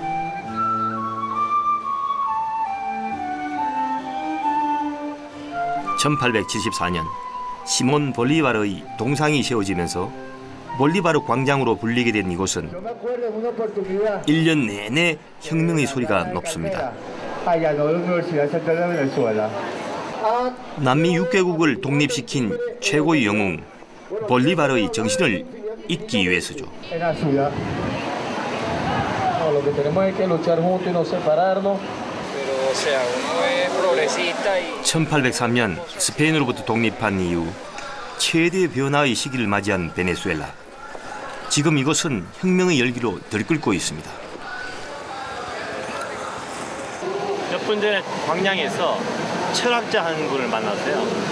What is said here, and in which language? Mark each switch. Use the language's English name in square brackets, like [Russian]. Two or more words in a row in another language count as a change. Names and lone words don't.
[Korean] (1874년) 시몬 볼리바르의 동상이 세워지면서 볼리바르 광장으로 불리게 된 이곳은 1년 내내 혁명의 소리가 높습니다. 남미 6개국을 독립시킨 최고의 영웅 볼리바르의 정신을 잊기 위해서죠. [Spanish] Lo que tenemos es que luchar juntos y no separarnos. [Korean] 1803년 스페인으로부터 독립한 이후 최대 변화의 시기를 맞이한 베네수엘라. 지금 이곳은 혁명의 열기로 들끓고 있습니다. 몇 분 전에 광양에서 철학자 한 분을 만났어요.